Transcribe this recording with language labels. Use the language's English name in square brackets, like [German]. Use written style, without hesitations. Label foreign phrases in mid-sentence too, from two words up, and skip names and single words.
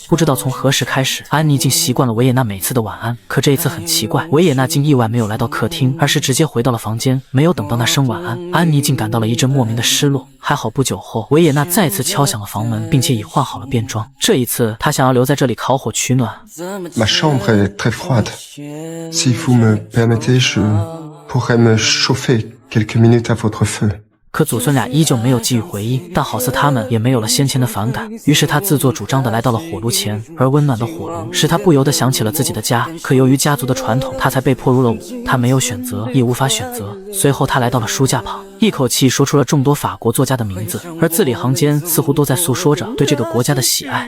[Chinese] 不知道从何时开始，安妮竟习惯了维也纳每次的晚安。可这一次很奇怪，维也纳竟意外没有来到客厅，而是直接回到了房间。没有等到那声晚安，安妮竟感到了一阵莫名的失落。还好不久后，维也纳再次敲响了房门，并且已换好了便装。这一次，她想要留在这里烤火取暖。 [French] Ma chambre est très froide. Si vous me permettez, je pourrais me chauffer quelques minutes à votre feu. [Chinese] 可祖孙俩依旧没有给予回应，但好似他们也没有了先前的反感。于是他自作主张地来到了火炉前，而温暖的火炉使他不由得想起了自己的家。可由于家族的传统，他才被迫入了伍。他没有选择，也无法选择。随后他来到了书架旁，一口气说出了众多法国作家的名字，而字里行间似乎都在诉说着对这个国家的喜爱。